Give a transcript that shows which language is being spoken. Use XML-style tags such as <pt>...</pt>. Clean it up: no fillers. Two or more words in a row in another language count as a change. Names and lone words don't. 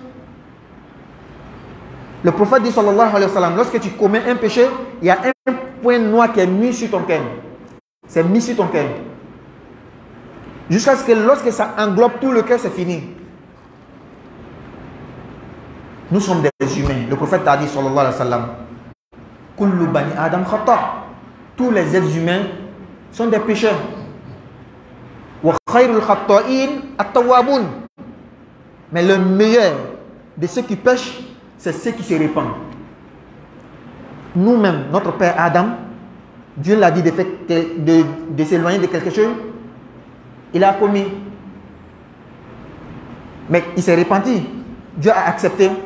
<fr>Le prophète dit</fr> <ar>صلى الله عليه وسلم,</ar> <fr>lorsque tu commets un péché, il y a un point noir qui est mis sur ton cœur. C'est mis sur ton cœur. Jusqu'à ce que lorsque ça englobe tout le cœur, c'est fini. Nous sommes des humains. Le prophète a dit</fr> <ar>صلى الله عليه وسلم, كل بني آدم خطاء.</ar> <fr>Tous les êtres humains sont des pécheurs.</fr> <ar>وخير الخطائين التوابون.</ar> <fr>Mais le meilleur de ceux qui pêchent, c'est ceux qui se répandent. Nous-mêmes, notre père Adam, Dieu l'a dit de s'éloigner de quelque chose, Il a commis. Mais il s'est repenti. Dieu a accepté.</fr>